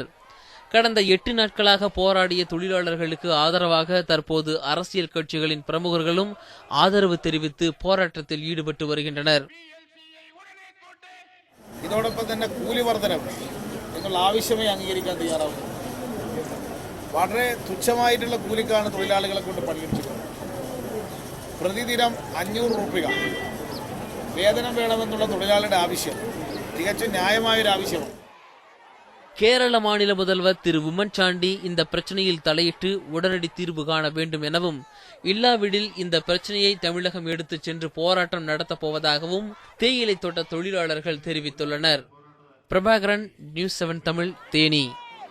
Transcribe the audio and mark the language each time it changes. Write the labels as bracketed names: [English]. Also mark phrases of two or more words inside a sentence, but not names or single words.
[Tamil] கடந்த 8 நாட்களாக போராடிய தொழிலாளர்களுக்கு ஆதரவாக தற்போது அரசியல் கட்சிகளின் பிரமுகர்களும் ஆதரவு தெரிவித்து போராட்டத்தில் ஈடுபட்டு வருகின்றனர். [Malayalam] ഇതോടൊപ്പം തന്നെ കൂലി വർധനവ് എന്നുള്ള ആവശ്യമേ അംഗീകരിക്കാൻ തയ്യാറാവും. വളരെ തുച്ഛമായിട്ടുള്ള കൂലിക്കാണ് തൊഴിലാളികളെ കൊണ്ട് പണിയെടുക്കുന്നത്. പ്രതിദിനം 500 രൂപ വേതനം വേണമെന്നുള്ള തൊഴിലാളിയുടെ ആവശ്യം തികച്ചും ന്യായമായൊരു ആവശ്യമാണ്. [Tamil] கேரள மாநில முதல்வர் திரு உம்மன்சாண்டி இந்த பிரச்சனையில் தலையிட்டு உடனடி தீர்வு காண வேண்டும் எனவும், இல்லாவிடில் இந்த பிரச்சனையை தமிழகம் எடுத்துச் சென்று போராட்டம் நடத்தப் போவதாகவும் தேயிலை தோட்ட தொழிலாளர்கள் தெரிவித்துள்ளனர். பிரபாகரன், நியூஸ் 7 தமிழ், தேனி.